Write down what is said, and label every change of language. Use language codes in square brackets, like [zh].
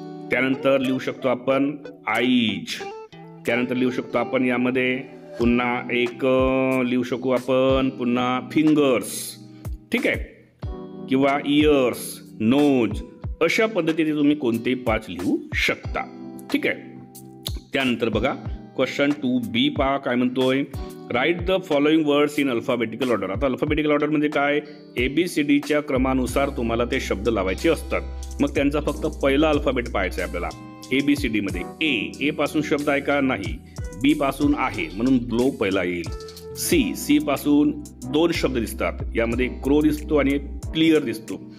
[mr] त्यानंतर लिहू शकतो आपण आईज। त्यानंतर लिहू शकतो आपण यामध्ये पुन्हा एक लिहू शकू आपण पुन्हा फिंगर्स, ठीक आहे, किंवा इयर्स, नोज। अशा पद्धतीने तुम्ही कोणतेही 5 लिहू शकता, ठीक आहे। त्यानंतर बघा क्वेश्चन 2B पहा काय म्हणतोय? [en] Write the following words in alphabetical order. [mr] आता अल्फाबेटिकल ऑर्डर म्हणजे काय? ABCDच्या क्रमानुसार तुम्हाला ते शब्द लावायचे असतात। मग त्यांचा फक्त पहिला अल्फाबेट पाहायचा आहे आपल्याला। ABCD मध्ये ए पासून शब्द आहे का? नाही। B पासून आहे म्हणून ब्लो पहिला येईल। C पासून 2 शब्द दिसतात, यामध्ये क्रो दिसतो आणि क्लिअर दिसतो।